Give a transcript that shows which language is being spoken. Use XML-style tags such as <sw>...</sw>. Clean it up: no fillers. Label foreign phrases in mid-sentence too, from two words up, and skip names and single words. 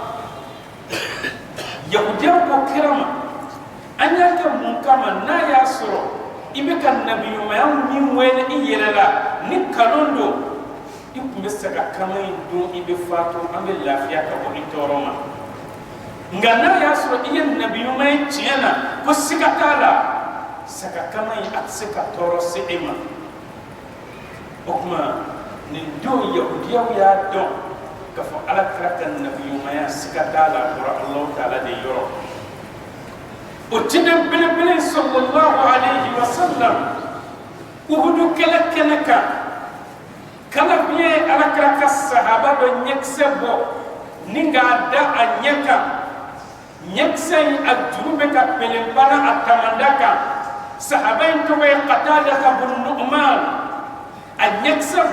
<bm>yahudiyaw ko kira ma an y'a kɛ mun kama n'a y'a sɔrɔ i bɛ ka nabiyumaya min wele i yɛrɛ la ni kalon don i tun bɛ saga kama in dun i bɛ fatu an bɛ lafiya ka bɔ i tɔɔrɔ ma nka n'a y'a sɔrɔ i ye nabiyumaya tiɲɛ na ko siga t'a la saga kama in a tɛ se ka tɔɔrɔ se e ma o tuma nin don yahudiyaw y'a dɔn k'a fɔ alakira ka nabiyumaya siga t'a la bɔra</bm> <ar>الله تعالى</ar> <bm>de yɔrɔ o ciden belebele</bm> <ar>صلى الله عليه وسلم</ar> <bm>uhudu kɛlɛ kɛnɛ kan kala biɲɛ alakira ka sahaba dɔ ɲɛkisɛ bɔ ni k'a da a ɲɛ kan ɲɛkisɛ in a juru bɛ ka pelenbala a tamanda kan sahaba in tɔgɔ ye qatada bun nu'man a ɲɛkisɛ</bm>